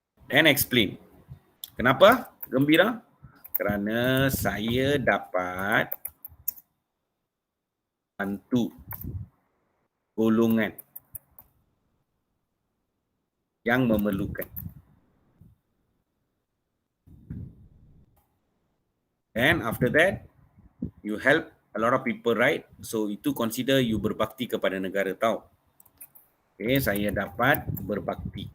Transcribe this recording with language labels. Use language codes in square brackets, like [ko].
[en] And explain. [ms] Kenapa gembira? Kerana saya dapat bantu golongan yang memerlukan. [en] And after that, you help a lot of people, right? [ms] So itu [en] consider you [ms] berbakti kepada negara, tahu? Okay, saya dapat berbakti.